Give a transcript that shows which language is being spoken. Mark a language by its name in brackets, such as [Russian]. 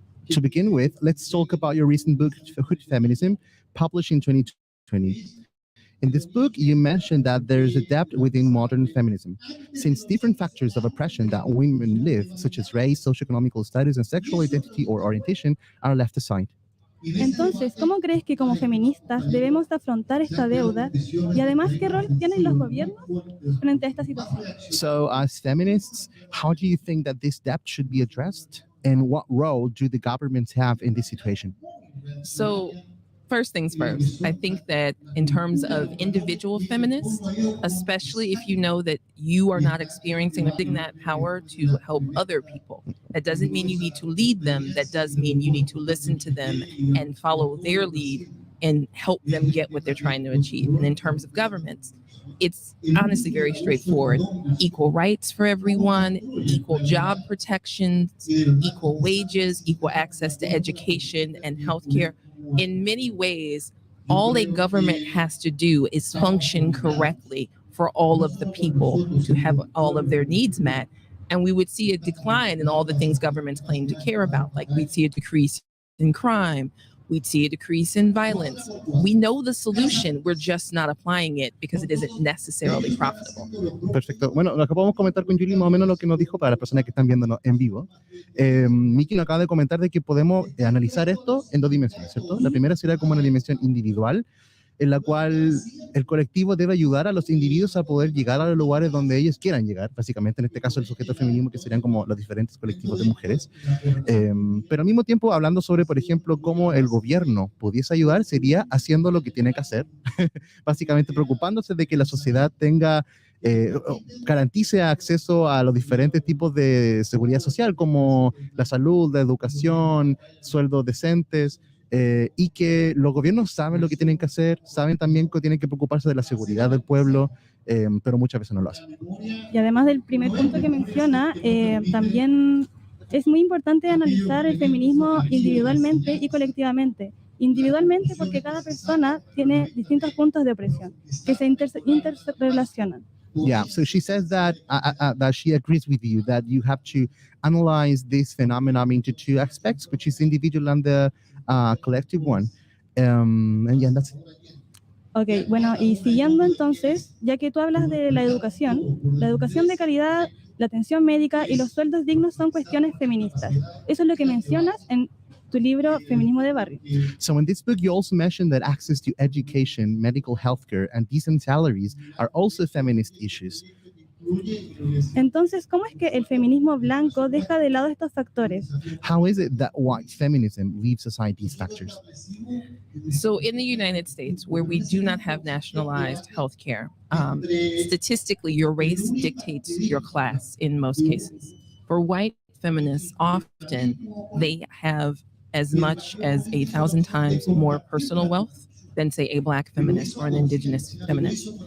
[English] To begin with, let's talk about your recent book, Hood Feminism, published in 2020. In this book, you mentioned that there is a depth within modern feminism, since different factors of oppression that women live, such as race, socioeconomic status, and sexual identity or orientation, are left aside. [Spanish] Entonces, ¿cómo crees que como feministas debemos afrontar esta deuda? Y además, ¿qué rol tienen los gobiernos frente a esta situación? [English] So, as feminists, how do you think that this depth should be addressed? And what role do the governments have in this situation? So, first things first, I think that in terms of individual feminists, especially if you know that you are not experiencing that power to help other people, that doesn't mean you need to lead them. That does mean you need to listen to them and follow their lead and help them get what they're trying to achieve. And in terms of governments, it's honestly very straightforward. Equal rights for everyone, equal job protections, equal wages, equal access to education and healthcare. In many ways, all a government has to do is function correctly for all of the people to have all of their needs met. And we would see a decline in all the things governments claim to care about. Like we'd see a decrease in crime. We'd see a decrease in violence. We know the solution, we're just not applying it because it isn't necessarily profitable. [Spanish] Perfecto. Bueno, acá podemos comentar con Julie más o menos lo que nos dijo para las personas que están viéndonos en vivo. Mikki nos acaba de comentar de que podemos analizar esto en dos dimensiones, ¿cierto? La primera sería como una dimensión individual, en la cual el colectivo debe ayudar a los individuos a poder llegar a los lugares donde ellos quieran llegar, básicamente en este caso el sujeto feminismo, que serían como los diferentes colectivos de mujeres, pero al mismo tiempo hablando sobre, por ejemplo, cómo el gobierno pudiese ayudar, sería haciendo lo que tiene que hacer, básicamente preocupándose de que la sociedad tenga garantice acceso a los diferentes tipos de seguridad social, como la salud, la educación, sueldos decentes, y que los gobiernos saben lo que tienen que hacer, saben también que tienen que preocuparse de la seguridad del pueblo, pero muchas veces no lo hacen. Y además del primer punto que menciona, también es muy importante analizar el feminismo individualmente y colectivamente. Individualmente porque cada persona tiene distintos puntos de opresión que se interrelacionan. [English] Yeah, so she says that that she agrees with you that you have to analyze this phenomenon into two aspects, which is individual and the collective one. And yeah, that's it. [Spanish] Ok, bueno, y siguiendo entonces, ya que tú hablas de la educación de calidad, la atención médica y los sueldos dignos son cuestiones feministas. Eso es lo que mencionas en tu libro Feminismo de Barrio. [English] So in this book, you also mentioned that access to education, medical healthcare, and decent salaries are also feminist issues. [Spanish] Entonces, ¿cómo es que el feminismo blanco deja de lado estos factores? [English] How is it that white feminism leaves aside these factors? So in the United States, where we do not have nationalized health care, statistically, your race dictates your class in most cases. For white feminists, often they have as much as 1,000 times more personal wealth than, say, a Black feminist or an Indigenous feminist.